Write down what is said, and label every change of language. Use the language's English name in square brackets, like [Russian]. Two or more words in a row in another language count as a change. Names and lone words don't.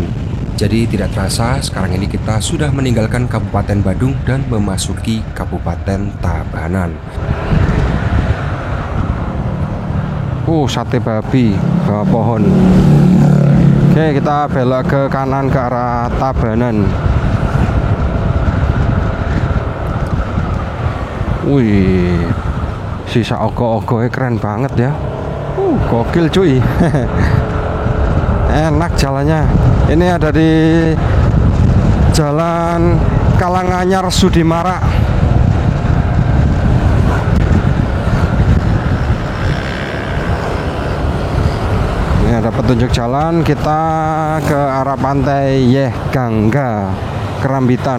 [Indonesian] Jadi tidak terasa sekarang ini kita sudah meninggalkan Kabupaten Badung dan memasuki Kabupaten Tabanan. Sate babi bawah pohon. Oke, kita belok ke kanan ke arah Tabanan. Wih, sisa ogo-ogonya keren banget ya. Gokil cuy. Enak jalannya. Ini ada di Jalan Kalanganyar Sudimara. Ini ada petunjuk jalan, kita ke arah Pantai Yeh Gangga, Kerambitan.